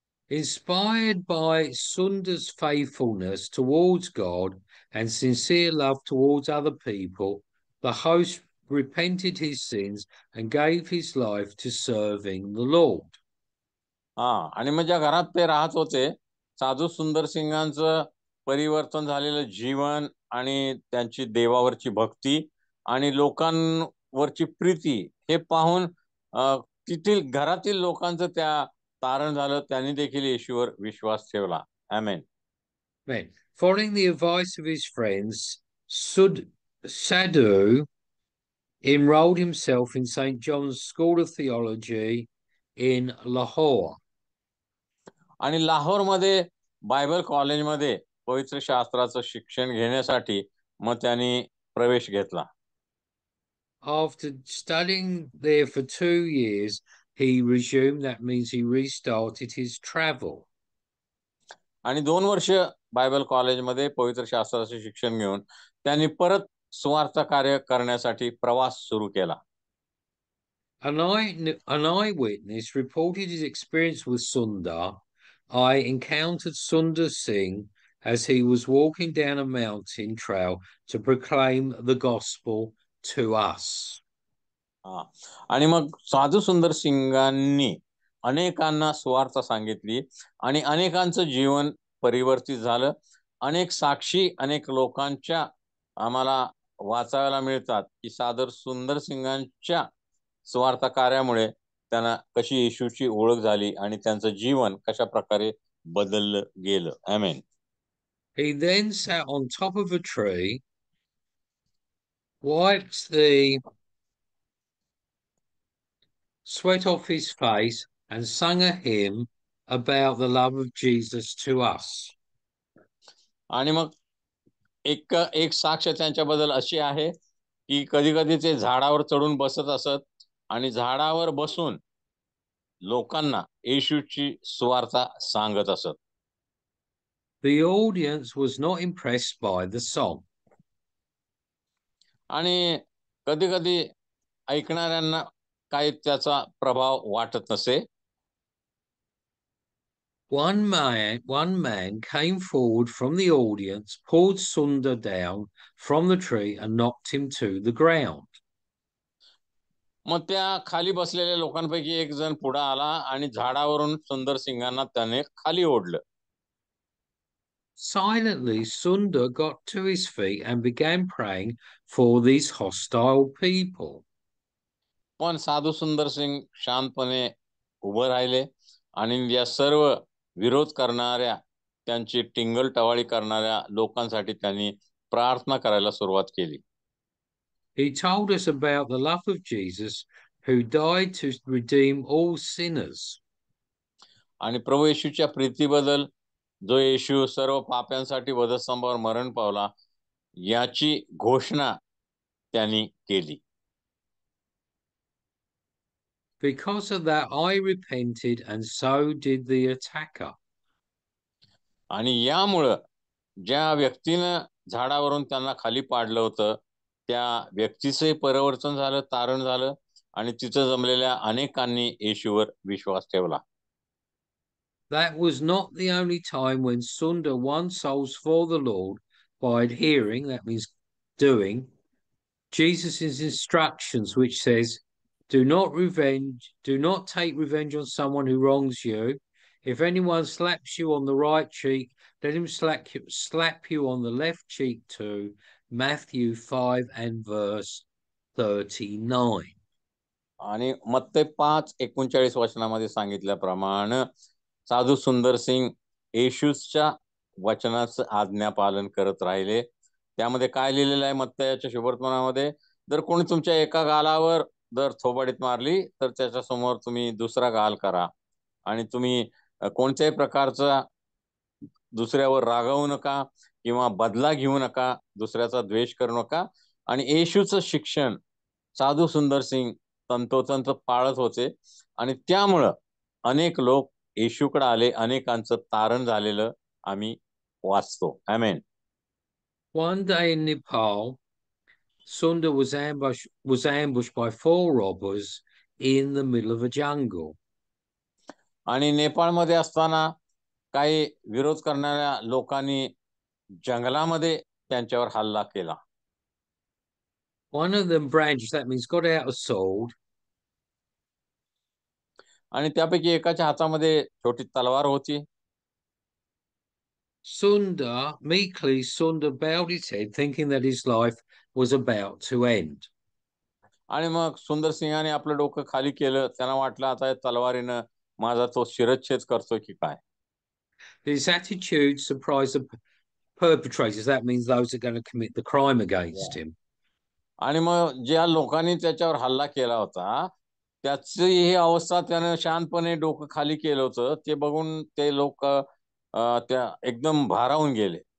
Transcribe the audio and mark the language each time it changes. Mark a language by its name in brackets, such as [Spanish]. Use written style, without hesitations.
[English] Inspired by Sunda's faithfulness towards God and sincere love towards other people, the host repented his sins and gave his life to serving the Lord. [Marathi] आणि मग ज्या घरात ते राहत होते, साधू सुंदर सिंगांचं परिवर्तन झालेलं जीवन आणि त्यांची देवावरची भक्ती आणि लोकांवरची प्रीती हे पाहून तिथील घरातील लोकांचं त्या तारण झालं. त्यांनी देखील येशूवर विश्वास ठेवला. आमेन. [English] Following the advice of his friends, Sadhu enrolled himself in St. John's School of Theology in Lahore. [Marathi] आणि लाहोरमध्ये बायबल कॉलेजमध्ये पवित्र शास्त्राचं शिक्षण घेण्यासाठी मग त्यांनी प्रवेश घेतला. [English] After studying there for 2 years, he resumed. That means he restarted his travel. [Marathi] आणि 2 वर्ष बायबल कॉलेजमध्ये पवित्र शास्त्राचे शिक्षण घेऊन त्यांनी परत सुवार्ता कार्य करण्यासाठी प्रवास सुरू केला. [English] An eyewitness reported his experience with Sundar. I encountered Sundar Singh as he was walking down a mountain trail to proclaim the gospel to us. [Marathi] आणि मग साधू सुंदर सिंगांनी अनेकांना सुवार्ता सांगितली आणि अनेकांचं जीवन परिवर्तित झालं. अनेक साक्षी, अनेक लोकांच्या आम्हाला वाचायला मिळतात की साधू सुंदर सिंगांच्या सुवार्ता कार्यामुळे त्यांना कशी येशूची ओळख झाली आणि त्यांचं जीवन कशा प्रकारे बदललं गेलं. आमेन. [English] He then sat on top of a tree, wiped the sweat off his face, and sung a hymn about the love of Jesus to us. [Marathi] आणि मग एक साक्ष त्यांच्याबद्दल अशी आहे की कधी कधी ते झाडावर चढून बसत असत आणि झाडावर बसून लोकांना येशूची सुवार्ता सांगत असत. [English] The audience was not impressed by the song. [Marathi] आणि कधी कधी ऐकणाऱ्यांना काही त्याचा प्रभाव वाटत नसे. [English] One man came forward from the audience, pulled Sundar down from the tree and knocked him to the ground. [Marathi] मग त्या खाली बसलेल्या लोकांपैकी एक जण पुढे आला आणि झाडावरून सुंदर सिंगांना त्याने खाली ओढलं. [English] Silently, Sundar got to his feet and began praying for these hostile people. [Marathi] पण साधू सुंदर सिंग शांतपणे उभे राहिले आणि या सर्व विरोध करणाऱ्या, त्यांची टिंगल टवाळी करणाऱ्या लोकांसाठी त्यांनी प्रार्थना करायला सुरुवात केली. [English] He told us about the love of Jesus who died to redeem all sinners. [Marathi] आणि प्रभू येशूच्या प्रीतीबद्दल जो येशू सर्व पाप्यांसाठी वधस्तंभावर मरण पावला याची घोषणा त्यांनी केली. [English] Because of that, I repented, and so did the attacker. [Marathi] आणि यामुळं ज्या व्यक्तीनं झाडावरून त्यांना खाली पाडलं होतं त्या व्यक्तीचे परिवर्तन झालं, तारण झालं आणि तिथं जमलेल्या अनेकांनी येशूवर विश्वास ठेवला. [English] That was not the only time when Sunda won souls for the Lord by adhering, that means doing, Jesus' instructions, which says, do not take revenge on someone who wrongs you. If anyone slaps you on the right cheek, let him slap you on the left cheek too. Matthew 5 and verse 39. [Marathi] आणि मत्ते 5:39 वचनामध्ये सांगितल्याप्रमाणे साधू सुंदर सिंग येशूच्या वचनाचं आज्ञापालन करत राहिले. त्यामध्ये काय लिहिलेलं आहे मत्तयाच्या शुभवर्तमानामध्ये, जर कोणी तुमच्या एका गालावर जर थोबाडीत मारली तर त्याच्या समोर तुम्ही दुसरा गाल करा आणि तुम्ही कोणत्याही प्रकारचा दुसऱ्यावर रागवू नका किंवा बदला घेऊ नका, दुसऱ्याचा द्वेष करू नका. आणि येशूचं शिक्षण साधू सुंदर सिंग तंतोतंत पाळत होते आणि त्यामुळं अनेक लोक येशूकडे आले, अनेकांचं तारण झालेलं आम्ही वाचतो. आमेन. [English] One day in Nepal, Sunda was ambushed by 4 robbers in the middle of a jungle. [Marathi] आणि नेपाळमध्ये असताना काही विरोध करणाऱ्या लोकांनी जंगलामध्ये त्यांच्यावर हल्ला केला. [English] One of them brandished, that means got out a sword. [Marathi] आणि त्यापैकी एकाच्या हातामध्ये छोटी तलवार होती. [English] Sunda bowed his head, thinking that his life was about to end. [Marathi] आणि मग सुंदर सिंहाने आपलं डोकं खाली केलं. त्यांना वाटलं आता तलवारीनं माझा तो शिरच्छेद करतोय की काय. [English] His attitude surprised the perpetrators. That means those that are going to commit the crime against him. [Marathi] आणि मग ज्या लोकांनी त्याच्यावर हल्ला केला होता त्याची ही अवस्था त्याने शांतपणे डोकं खाली केलं होतं ते बघून ते लोक त्या एकदम भारावून गेले.